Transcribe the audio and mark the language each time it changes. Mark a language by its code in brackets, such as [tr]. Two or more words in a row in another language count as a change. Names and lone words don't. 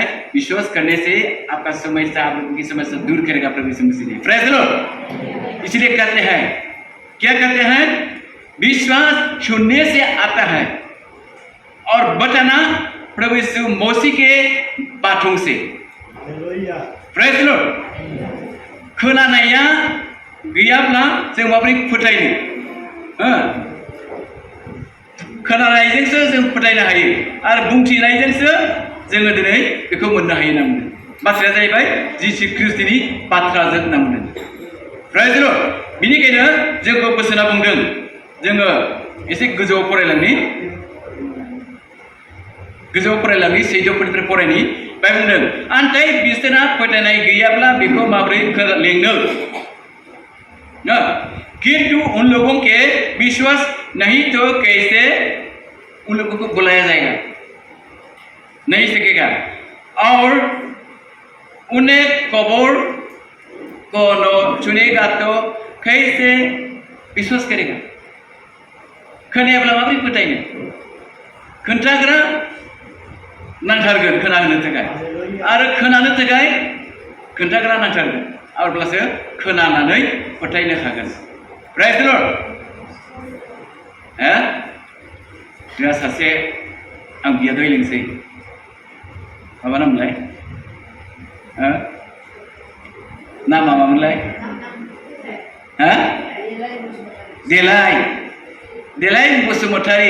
[hi] विश्वास करने से आपका समस्या, आप लोगों की समस्या दूर करेगा प्रभु यीशु मसीह। [en] Praise the Lord. [hi] इसलिए कहते हैं, क्या कहते हैं? विश्वास सुनने से आता है और बताना प्रभु यीशु मसीह के बातों से। [en] Praise the Lord. [brx] खोनानाया गैयाब्ला जों माबोरै फोथायनो? खोनानायजोंसो जों फोथायनो हायो आरो बुंथिनायजोंसो जोङो दिनै बेखौ मोननो हायो होनना बुंदों। बाथ्राया जाहैबाय जिसु ख्रिस्ट'नि बाथ्राजों होनना बुंदों। [en] Praise the Lord. [brx] बिनिखायनो जोंखौ बोसोना बुंदों जोङो एसे गोजौआव फरायलांनि 14 फरायनि। बाय बुंदों आन्थाय बिसोरहा फोथायनाय गैयाब्ला बेखौ माबोरै लेंनो? [hi] किंतु उन लोगों के विश्वास नहीं तो कैसे उन लोगों को बुलाया जाएगा? नहीं सकेगा। और उन्हें खबर को न सुनेगा तो कैसे विश्वास करेगा? [brx] खोनायाब्ला माबोरै फोथायनो? खोन्थाग्रा नांथारगोन खोनानो थाखाय, आरो खोनानो थाखाय खोन्थाग्रा नांथारगोन, अब्लासो खोनानानै फोथायनो हागोन। [en] Praise the Lord. [brx] जोंहा सासे आं बियादै लोंसै, माबा नामलाय? नामा मामोनलाय? देलाय बसुमतारी।